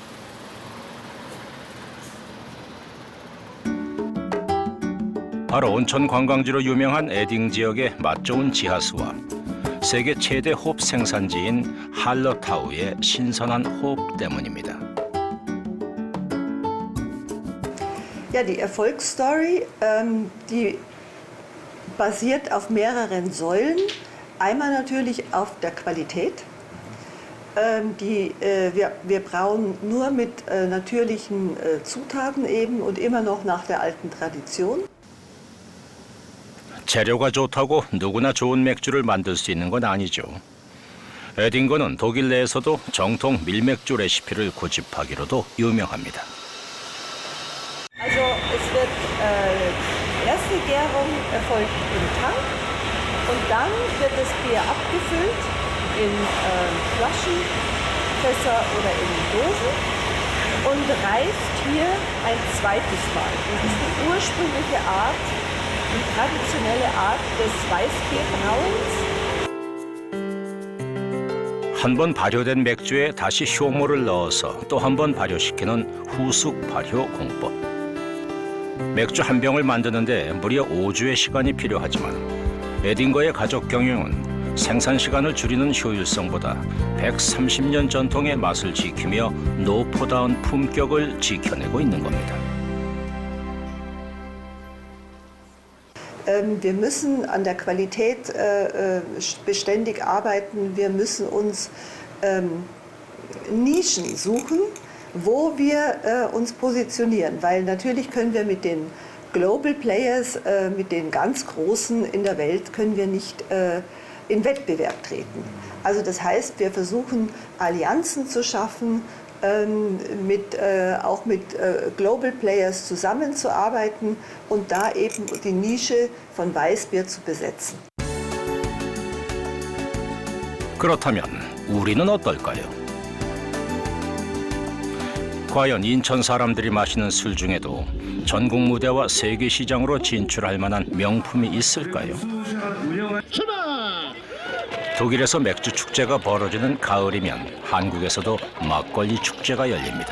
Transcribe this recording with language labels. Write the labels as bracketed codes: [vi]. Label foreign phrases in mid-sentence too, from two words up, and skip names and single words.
[ko] 바로 온천 관광지로 유명한 에딩 지역의 맛 좋은 지하수와 세계 최대 홉 생산지인 할러타우의 신선한 호흡 때문입니다. [de] Ja, die Erfolgsstory, die basiert auf mehreren Säulen. Einmal natürlich auf der Qualität. Wir brauen nur mit natürlichen Zutaten eben und immer noch nach der alten Tradition. [ko] 재료가 좋다고 누구나 좋은 맥주를 만들 수 있는 건 아니죠. 에딩거는 독일 내에서도 정통 밀맥주 레시피를 고집하기로도 유명합니다. Also es wird Gärung erfolgt im Tank und dann wird das Bier abgefüllt in Flaschen, Fässer oder in Dosen und reift hier ein zweites Mal. Das ist die ursprüngliche Art, die traditionelle Art des Weißbierbrauens. 한 번 발효된 맥주에 다시 효모를 넣어서 또 한 번 발효시키는 후숙 발효 공법. 맥주 한 병을 만드는데 무려 5주의 시간이 필요하지만 에딩거의 가족 경영은 생산 시간을 줄이는 효율성보다 130년 전통의 맛을 지키며 노포다운 품격을 지켜내고 있는 겁니다. [de] Wir müssen an der Qualität beständig arbeiten. Wir müssen uns Nischen suchen, wo wir uns positionieren. Weil natürlich können wir mit den [en] Global Players, [de] mit den ganz Großen in der Welt, können wir nicht in Wettbewerb treten. Also das heißt, wir versuchen Allianzen zu schaffen, auch mit [en] Global Players [de] zusammenzuarbeiten und da eben die Nische von Weißbier zu besetzen. [ko] 그렇다면 우리는 어떨까요? 과연 인천 사람들이 마시는 술 중에도 전국 무대와 세계 시장으로 진출할 만한 명품이 있을까요? 독일에서 맥주 축제가 벌어지는 가을이면 한국에서도 막걸리 축제가 열립니다.